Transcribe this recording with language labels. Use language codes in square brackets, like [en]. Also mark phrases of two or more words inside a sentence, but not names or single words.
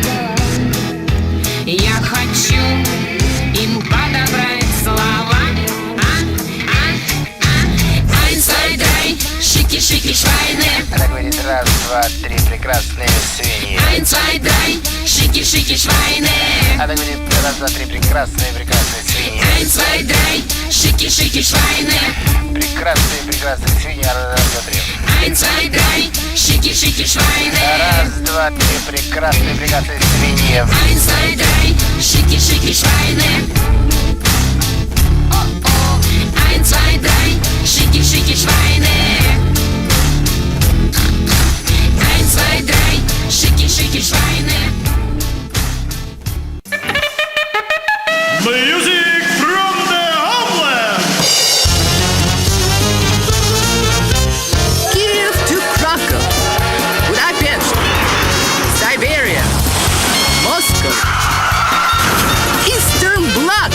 [ru] Я хочу им подобрать слова. [de] Eins, zwei, drei, schicki, schicki, Schweine. [ru] Она говорит: раз, два, три, прекрасные свиньи. [de] Eins, zwei, drei, schicki, schicki, Schweine. [ru] Она говорит: раз, два, три, прекрасные свиньи. [de] Eins, zwei, drei, schicki, schicki, Schweine. [ru] Прекрасные свиньи. Раз, два, три. [de] Eins, zwei, drei, schicki, schicki, Schweine. [ru] Раз, два, три, прекрасные свиньи. [de] Eins, zwei, drei, schicki, schicki, Schweine. Oh, 1, 2, 3, schicki, schicki, Schweine. 1, 2, 3, schicki, schicki, Schweine. [en] Music from the homeland. Kiev to Krakow, Budapest, Siberia, Moscow, Eastern Bloc.